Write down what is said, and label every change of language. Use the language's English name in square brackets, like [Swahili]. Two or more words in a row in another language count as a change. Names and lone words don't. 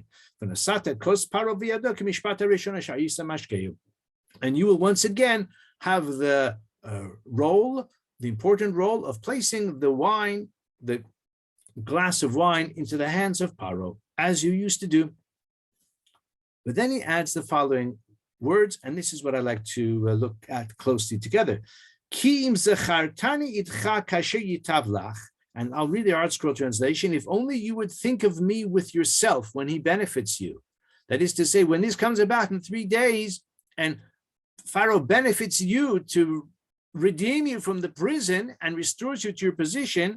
[English] And you will once again have the important role of placing the wine, the glass of wine, into the hands of Paro, as you used to do. But then he adds the following words, and this is what I like to look at closely together. [Hebrew] כי אם זכרתני אתך כאשר ייטב לך, [English] and I'll read the Art Scroll translation. If only you would think of me with yourself when he benefits you. That is to say, when this comes about in 3 days, and Pharaoh benefits you to redeem you from the prison and restores you to your position.